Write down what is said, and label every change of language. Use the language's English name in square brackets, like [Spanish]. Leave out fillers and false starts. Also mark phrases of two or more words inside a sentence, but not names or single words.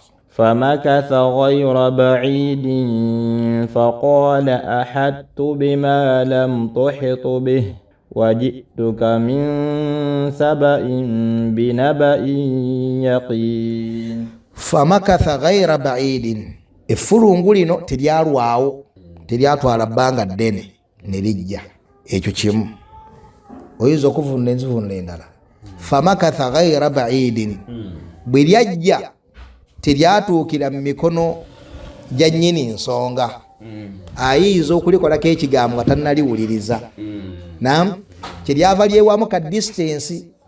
[Arabic] فمكث غير بعيد فقال أحطت بما لم تحط به وجئتك من سبأ بنبأ يقين فمكث غير بعيد [Ganda] effulungu lino teryalwawo teryatwala bbanga ddene ne lijja ekyo kimu oyinza okuvunula enzivunula endala [Arabic] فمكث غير بعيد [Ganda] bwe lyajja teryatuukira mu mikono gya nnyini nsonga ayinza okulikolako ekigambo nga tannaliwuliriza nam kyeryava lyewamu ka distance